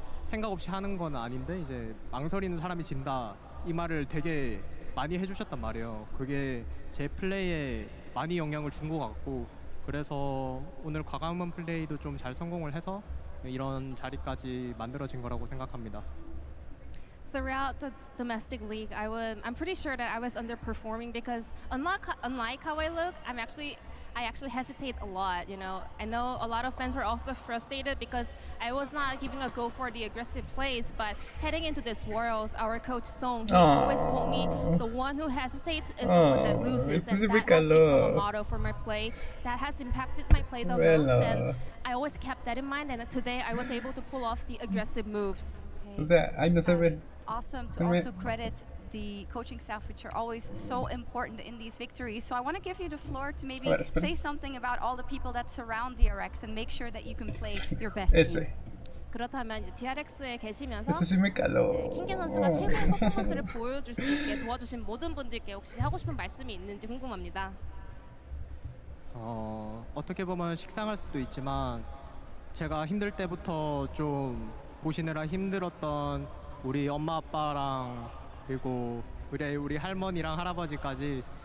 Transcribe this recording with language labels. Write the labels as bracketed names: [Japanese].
[Korean] 생각 없이 하는 건 아닌데 이제 망설이는 사람이 진다 이 말을 되게 많이 해주셨단 말이에요. 그게 제 플레이에 많이 영향을 준 것 같고 그래서 오늘 과감한 플레이도 좀 잘 성공을 해서 이런 자리까지 만들어진 거라고 생각합니다. [English] Throughout the domestic league, I'm pretty sure that I was underperforming because unlike how I look, I actually hesitate a lot. You know, I know a lot of fans were also frustrated because I was not giving a go for the aggressive plays. But heading into this Worlds, our coach Song he always told me the one who hesitates is the one that loses, and that has become a motto for my play. That has impacted my play the most, and I always kept that in mind. And today, I was able to pull off the aggressive moves. [Spanish] O sea, ay, no se ve. [English] Awesome to also credit the coaching staff, which are always so important in these victories. So I want to give you the floor to maybe say something about all the people that surround DRX and make sure that you can play your best game. [Korean] 그렇다면 이제 DRX에 계시면서 [Spanish] Ese sí me caló. [Korean] 킹겐 선수가 최고의 퍼포먼스를 보여줄 수 있게 도와주신 모든 분들께 혹시 하고 싶은 말씀이 있는지 궁금합니다. 어떻게 보면 식상할 수도 있지만 제가 힘들 때부터 좀 보시느라 힘들었던 우리 엄마 아빠랑 그리고 우리 할머니랑 할아버지까지